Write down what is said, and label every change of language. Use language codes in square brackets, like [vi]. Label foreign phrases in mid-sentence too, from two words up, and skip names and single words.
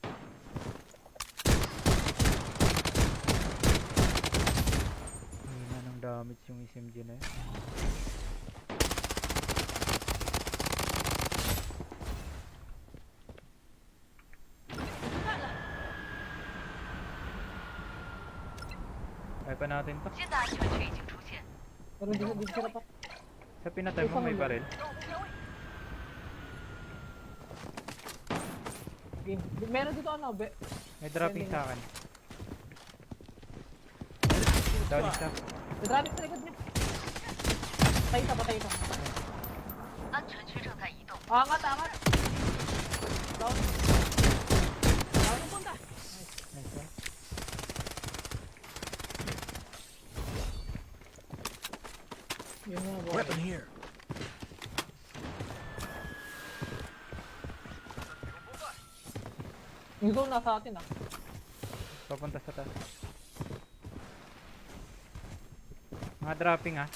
[tl] Hina ng damage yung SMG na yun. Kaya pa natin to. [zh] 现在安全区已经出现。 [tl] Pero dito sila pa. Sa pinatay mo may baril. Okay. Meron dito ano, May dropping sa akin. Down isa. may driving sa likod niya. Patay ito. [zh] 安全区正在移动。 [tl] Angat. Down. [en] Nice one. [tl] Yun nga ba? [en] Weapon here. [tl] Yung zone nasa atin ah. Papunta sa taas. Mga dropping ah.